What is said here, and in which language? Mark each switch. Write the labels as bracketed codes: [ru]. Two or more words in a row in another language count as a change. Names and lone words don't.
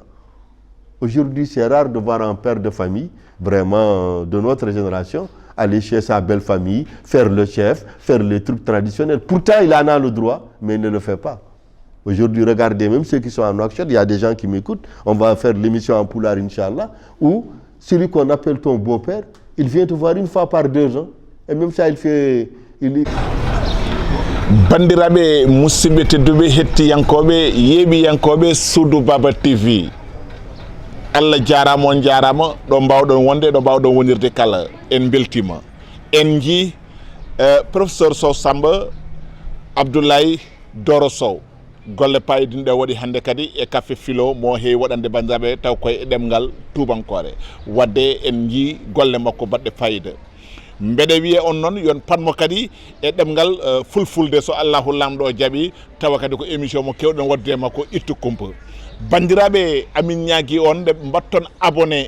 [fr] Aujourd'hui, c'est rare de voir un père de famille, vraiment de notre génération, aller chez sa belle famille, faire le chef, faire les trucs traditionnels. Pourtant, il en a le droit, mais il ne le fait pas. Aujourd'hui, regardez, même ceux qui sont en action, il y a des gens qui m'écoutent, on va faire l'émission en Poulard, Inch'Allah, où celui qu'on appelle ton beau-père, il vient te voir une fois par 2 ans, et même ça, [ff] bandiraɓe musidɓe tedduɓe hettiyankoɓe yeeɓiyankoɓe Soudou Baba TV, Allah jarama on jarama ɗo mbawɗon wonde ɗo mbawɗon wonirde kala en beltima en jii professeur Sow Samba Abdoulaye Doro Sow golle payidinɗe waɗi hannde kadi e [fr] café philo [ff] mo heewi waɗande bandiraɓe taw koye ɗemgal tubankore wadde en jii golle makko baɗɗe fayida mbeɗe wiye on noon yon patmo kadi e ɗemgal fulfulde so Allahu lamɗo o jaaɓi tawa kadi ko émission mo kewɗen waddude makko ittu kumpa bandiraɓe amin ñaagui on nde mbatton abonné